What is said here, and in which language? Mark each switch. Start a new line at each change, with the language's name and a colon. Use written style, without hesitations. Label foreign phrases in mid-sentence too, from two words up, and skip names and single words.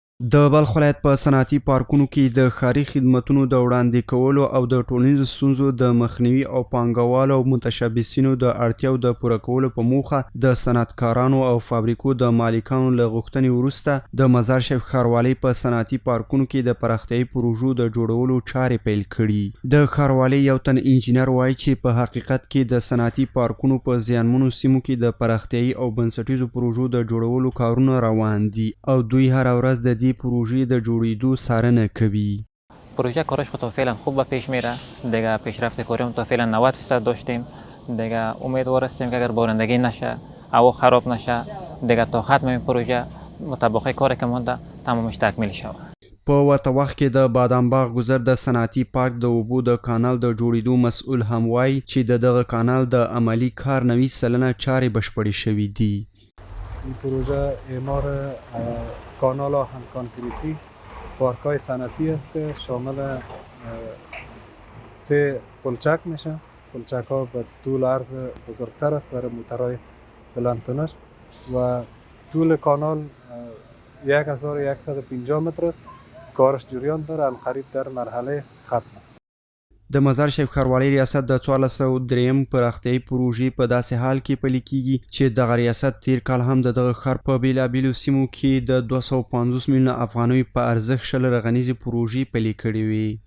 Pashto: د بلخ ولایت په صنعتي پارکونو کې د ښاري خدمتونو د وړاندې کولو او د ټولنیزو ستونزو د مخنیوي او پانګوالو او متشبثینو د اړتیاو د پوره کولو په موخه د صنعتکارانو او فابریکو د مالکانو له غوښتنې وروسته د مزار شریف ښاروالۍ په صنعتي پارکونو کې د پراختیایي پروژو د جوړولو چارې پیل کړي. د ښاروالۍ یو تن انجینر وایي چې په حقیقت کې د صنعتي پارکونو په زیانمنو سیمو کې د پراختیایي او بنسټیزو پروژو د جوړولو کارونه روان دي او دوی هر ورځ د پروژه د جوړیدو څارنه کوي.
Persian: پروژه کارش خود تا فعلا خوب به پیش میره. دیگه پیشرفت کاریم تا فعلا 90% داشتیم. دیگه امیدوار هستیم که اگر بارندگی نشه، هوا خراب نشه، دیگه تا ختم این پروژه مطابق کاری که مونده تمامش تکمیل شود.
Pashto: په ورته وخت کې د بادام باغ گذر د صنعتي پارک د اوبو د کانال د جوړیدو مسؤل هم وایي چې دغه کانال د عملی کار 90% چارې بشپړې شوې دي.
Persian: این پروژه اعمار کانال هم کانکریتی پارک‌های صنعتی است که شامل 3 پلچک میشه. پلچک ها به طول عرض بزرگتر است برای موترهای بلندتنش و طول کانال 1150 متر است. کارش جریان داره، عنقریب در مرحله ختم است.
Pashto: د مزار شریف ښاروالۍ ریاست د 1403 پراختیایي پروژې په داسې حال کې پلي کیږي چې دغه ریاست تیر کال هم د دغه ښار په بیلابیلو سیمو کې د 250 میلیونه افغانیو په ارزښت 20 رغنیزې پروژې پلي کړې وې.